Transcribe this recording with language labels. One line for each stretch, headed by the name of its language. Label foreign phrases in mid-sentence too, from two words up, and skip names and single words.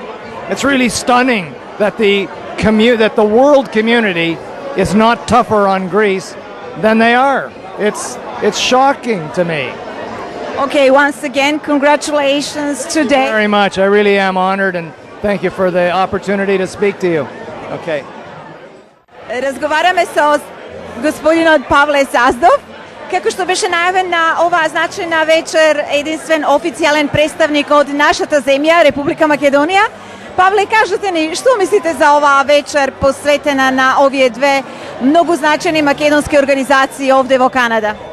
English: It's really stunning that the world community is not tougher on Greece than they are. It's shocking to me. Okay, once again, congratulations today. Very much. I really am honored, and thank you for the opportunity to speak to you. Okay.
Macedonian: Разговараме со господинот Павле Саздов, како што беше најавен на оваа значајна вечер, единствен официјален представник од нашата земја, Република Македонија. Павле, кажете ни, што мислите за оваа вечер посветена на овие две многу значајни македонски организации овде во Канада?